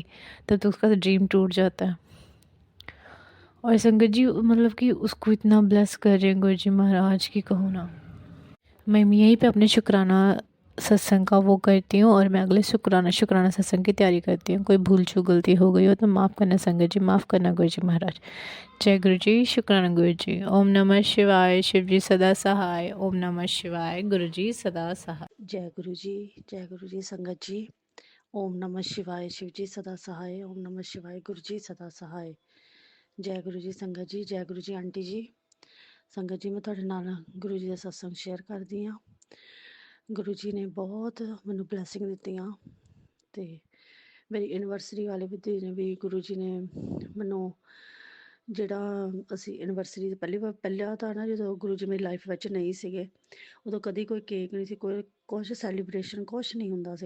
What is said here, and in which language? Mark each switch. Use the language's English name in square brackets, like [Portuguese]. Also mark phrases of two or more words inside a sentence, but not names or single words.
[Hindi] तब तो उसका ड्रीम टूट जाता है। और संगत जी, मतलब कि उसको इतना ब्लेस कर रहे हैं गुरुजी महाराज की कहूँ ना। मैं यहीं पे अपने शुक्राना सत्संग का वो करती हूँ, और मैं अगले शुक्राना सत्संग की तैयारी करती हूँ। कोई भूल चूक गलती हो गई हो तो माफ़ करना संगत जी, माफ़ करना गुरु जी महाराज। जय गुरु जी, शुक्राना गुरु जी। ओम नमः शिवाय, शिव जी सदा सहाय। ओम नमः शिवाय, गुरु जी सदा सहाय। जय गुरु जी, जय गुरु जी। संगत जी, ओम नमः शिवाय, शिव जी सदा सहाय। ओम नमः शिवाय, गुरु जी सदा सहाय। जय गुरु जी। संगत जी, जय गुरु जी। आंटी जी, संगत जी, मैं [Punjabi] ਤੁਹਾਡੇ ਨਾਲ ਗੁਰੂ ਜੀ ਦਾ ਸਤਸੰਗ ਸ਼ੇਅਰ ਕਰਦੀ ਹਾਂ। ਗੁਰੂ ਜੀ ਨੇ ਬਹੁਤ ਮੈਨੂੰ ਬਲੈਸਿੰਗ ਦਿੱਤੀਆਂ, ਤੇ ਮੇਰੀ ਐਨਵਰਸਰੀ ਵਾਲੇ ਵੀ ਦਿਨ ਵੀ ਗੁਰੂ ਜੀ ਨੇ ਮੈਨੂੰ, ਜਿਹੜਾ ਅਸੀਂ ਐਨਵਰਸਰੀ ਪਹਿਲਾਂ ਤਾਂ ਨਾ, ਜਦੋਂ ਗੁਰੂ ਜੀ ਮੇਰੀ ਲਾਈਫ ਵਿੱਚ ਨਹੀਂ ਸੀਗੇ, ਉਦੋਂ ਕਦੀ ਕੋਈ ਕੇਕ ਨਹੀਂ ਸੀ, ਕੋਈ ਕੁਛ ਸੈਲੀਬ੍ਰੇਸ਼ਨ ਕੁਛ ਨਹੀਂ ਹੁੰਦਾ ਸੀਗਾ।